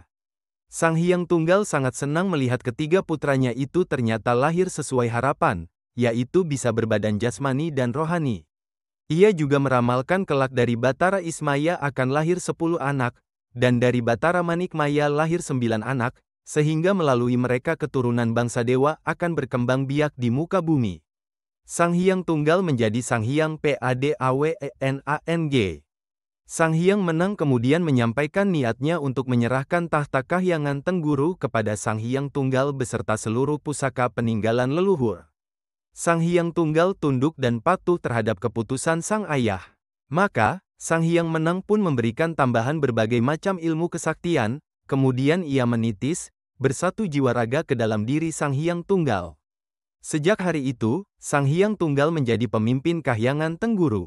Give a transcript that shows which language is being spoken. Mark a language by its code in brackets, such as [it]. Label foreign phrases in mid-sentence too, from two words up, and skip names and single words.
[id] Sang Hyang Tunggal sangat senang melihat ketiga putranya itu ternyata lahir sesuai harapan, yaitu bisa berbadan jasmani dan rohani. Ia juga meramalkan kelak dari Batara Ismaya akan lahir 10 anak, dan dari Batara Manikmaya lahir 9 anak, sehingga melalui mereka keturunan bangsa dewa akan berkembang biak di muka bumi. Sang Hyang Tunggal menjadi Sang Hyang Padwenang. Sang Hyang Menang kemudian menyampaikan niatnya untuk menyerahkan tahta Kahyangan Tengguru kepada Sang Hyang Tunggal beserta seluruh pusaka peninggalan leluhur. Sang Hyang Tunggal tunduk dan patuh terhadap keputusan sang ayah. Maka, Sang Hyang Menang pun memberikan tambahan berbagai macam ilmu kesaktian, kemudian ia menitis, bersatu jiwa raga ke dalam diri Sang Hyang Tunggal. Sejak hari itu, Sang Hyang Tunggal menjadi pemimpin Kahyangan Tengguru.